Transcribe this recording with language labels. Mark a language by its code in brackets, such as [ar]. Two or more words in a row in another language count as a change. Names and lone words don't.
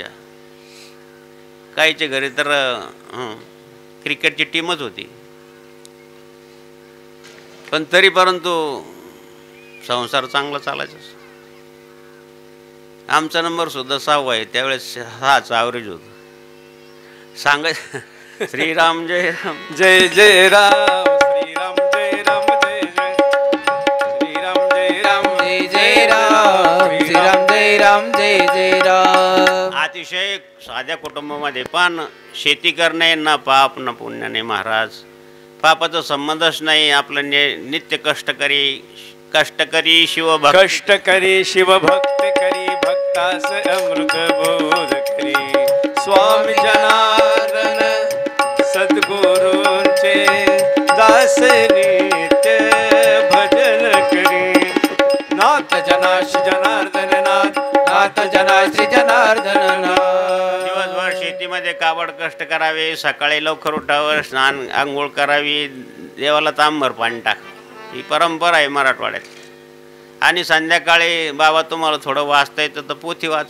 [mr] काहीच्या घरी तर क्रिकेटची टीमच होती. पण तरी परंतु संसार चांगला चालायचा. आमचा नंबर सुद्धा 6वा आहे, त्यावेळेस 6चं ॲव्हरेज होतं. सांगायचं श्रीराम जय राम जय जय राम, श्रीराम जय राम जय जय, श्रीराम जय राम जय जय राम, श्रीराम जय राम जय जय राम. अतिशय साध्या कुटुंबामध्ये पण शेती करणे ना पाप न पुण्याने महाराज. पापाचा संबंधच नाही. आपलं नित्य कष्टकरी शिवभक्त. कष्टकरी शिवभक्त करी भक्तास अमृत बोध करी. स्वामी जनार्दन सद्गुरूंचे दास नित्य भजन करी. नाथ जना श्री जनार्दन नाथ, नाथ जना श्री जनार्दन नाथ. दिवसभर शेतीमध्ये काबड कष्ट करावे. सकाळी लवकर उठावं, स्नान आंघोळ करावी, देवाला तांबर पाणी टाक. ही परंपरा आहे मराठवाड्यात. आणि संध्याकाळी बाबा तुम्हाला थोडं वाचता येतं तर पोथी वाचा.